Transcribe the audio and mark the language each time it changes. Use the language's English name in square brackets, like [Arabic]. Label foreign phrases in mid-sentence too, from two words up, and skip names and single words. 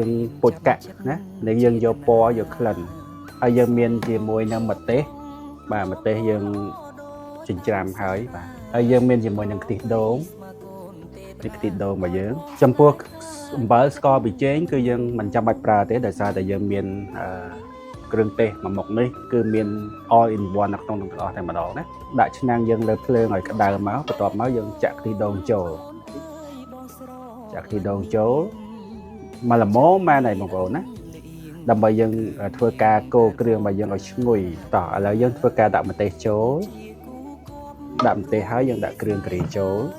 [Khmer] ពុជកាក់ណាដែលយើងយកពណ៌យកក្លិនហើយយើងមានជាមួយនឹងម្ទេសបាទម្ទេសយើងចិញ្ច្រាំហើយបាទហើយយើងមានជាមួយនឹងខ្ទិះដូងរបស់យើងចំពោះអំបិលស្ករប៊ីចេងគឺយើងមិនចាំបាច់ប្រើទេដោយសារតែយើងមានគ្រឿងទេសមួយមុខនេះគឺមាន [English] all in one [Khmer] នៅក្នុងទាំងអស់តែម្ដងណាដាក់ឆ្នាំងយើងលើភ្លើងឲ្យក្តៅមកបន្ទាប់មកយើងចាក់ខ្ទិះដូងចូល មកល្មមម៉ែនហើយបងប្អូនណាដើម្បីយើងធ្វើការកូរគ្រឿងរបស់យើងឲ្យឈ្ងុយតោះឥឡូវយើងធ្វើការដាក់ម្ទេសចូលដាក់ម្ទេសហើយយើងដាក់គ្រឿងការីចូល